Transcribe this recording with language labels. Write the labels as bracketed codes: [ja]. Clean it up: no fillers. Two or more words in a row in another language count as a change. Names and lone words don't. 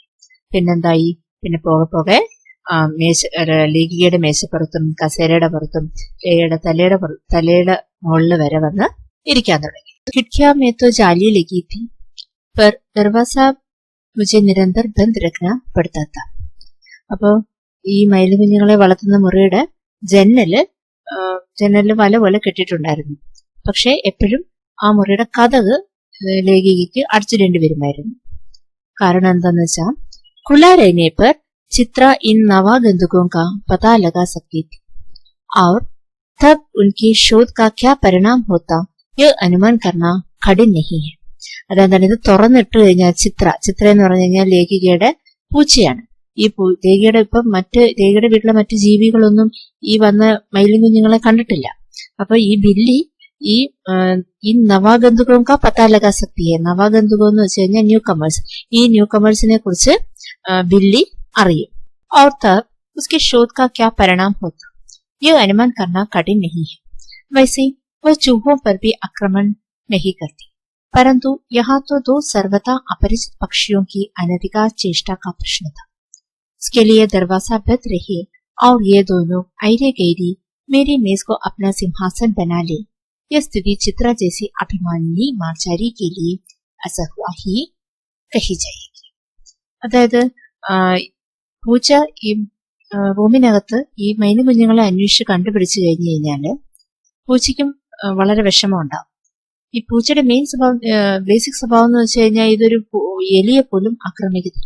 [ml] പിന്നെന്തായി, പിന്നെ പോകെ പോകെ ലേഖികയുടെ മേശപ്പുറത്തും കസേരയുടെ പുറത്തും ലേഖയുടെ തലയുടെ മുകളിൽ വരെ വന്ന് ഇരിക്കാൻ തുടങ്ങി. [hi] खिड़कियां में तो जाली लगी थी, पर दरवाजा मुझे निरंतर बंद रखना पड़ता था. [ml] അപ്പോ ഈ മയില് കുഞ്ഞുങ്ങളെ വളർത്തുന്ന മുറിയുടെ ജനല് വല പോലെ കെട്ടിയിട്ടുണ്ടായിരുന്നു. പക്ഷെ എപ്പോഴും ആ മുറിയുടെ കതക് ലേഖികയ്ക്ക് അടച്ചിടേണ്ടി വരുമായിരുന്നു. കാരണം എന്താന്ന് വെച്ചാൽ [hi] खुला रहने पर चित्रा इन नवागंतुकों का पता लगा सकती थी और तब उनकी शोध का क्या परिणाम होता यह अनुमान करना कठिन नहीं है. [ml] അതെന്താണ്, ഇത് തുറന്നിട്ട് കഴിഞ്ഞാൽ ചിത്ര എന്ന് പറഞ്ഞു കഴിഞ്ഞാൽ ലേഖികയുടെ പൂച്ചയാണ്. ഈ ലേഖികയുടെ ലേഖികയുടെ വീട്ടിലെ മറ്റു ജീവികളൊന്നും ഈ വന്ന മയിലും കുഞ്ഞുങ്ങളെ കണ്ടിട്ടില്ല. അപ്പൊ ഈ ബില്ലി ഈ [hi] नवागंतुकों का पता लगा सकती है. [ml] നവാഗന്തുകം എന്ന് വെച്ച് കഴിഞ്ഞാൽ [en] new comers. [ml] ഈ [en] new comers [ml] കുറിച്ച് बिल्ली അറിയും. [hi] और तब उसके शोध का क्या परिणाम होता यह अनुमान करना कठिन नहीं है. वैसे वह चूहों पर भी आक्रमण नहीं करती, परंतु यहाँ तो 2 सर्वथा अपरिचित पक्षियों की अनधिकार चेष्टा का प्रश्न था. उसके लिए दरवाजा बंद रहे और ये दोनों ऐरे गैरी मेरी मेज को अपना सिंहासन बना ले. यह स्थिति चित्रा जैसी अभिमानी मार्चारी के लिए असहुआ ही कही जाएगी. [ml] അതായത് പൂച്ച ഈ റൂമിനകത്ത് ഈ മൈന കുഞ്ഞുങ്ങളെ അന്വേഷിച്ച് കണ്ടുപിടിച്ചു കഴിഞ്ഞു കഴിഞ്ഞാല് പൂച്ചയ്ക്കും വളരെ വിഷമം ഉണ്ടാവും. ഈ പൂച്ചയുടെ ബേസിക് സ്വഭാവം എന്ന് വെച്ച് കഴിഞ്ഞാൽ ഇതൊരു എലിയെ പോലും ആക്രമിക്കുന്നില്ല.